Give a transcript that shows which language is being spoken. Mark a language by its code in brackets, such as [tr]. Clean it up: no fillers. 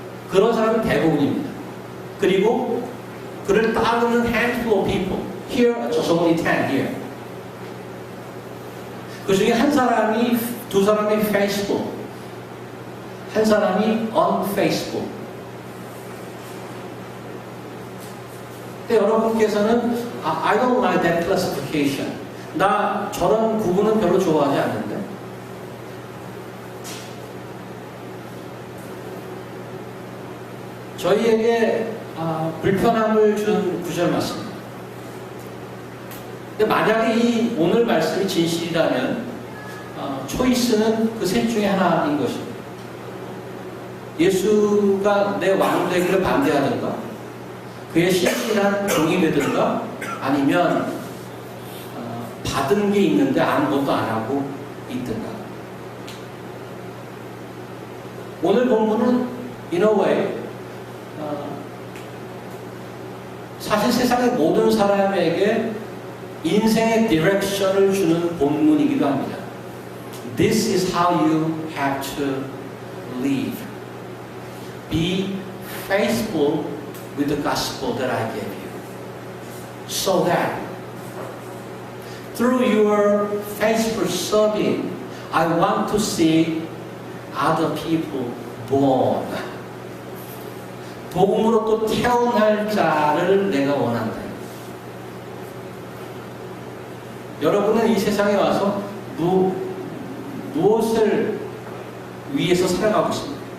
[ko] 그런 사람은 대부분입니다. 그리고 그를 따르는 [en] handful of people. Here, just only 10 here. [ko] 그 중에 한 사람이, 두 사람이 faithful, 한 사람이 unfaithful. 근데 여러분께서는 [en] I don't like that classification. [ko] 나 저런 구분은 별로 좋아하지 않는데. 저희에게 불편함을 준 구절 맞습니다. 근데 만약에 이 오늘 말씀이 진실이라면 초이스는 그 셋 중에 하나인 것입니다. 예수가 내 왕 되기를 반대하든가, 그의 신실한 종이 되든가, 아니면 받은 게 있는데 아무것도 안 하고 있든가. 오늘 본문은 [en] in a way [ko] 사실 세상의 모든 사람에게 인생의 디렉션을 주는 본문이기도 합니다. [en] This is how you have to live. Be faithful with the gospel that I gave you. So that through your faithful serving, I want to see other people born. [ko] 복음으로 또 태어날 자를 내가 원한다. 여러분은 이 세상에 와서 무엇을 위해서 살아가고 있습니까?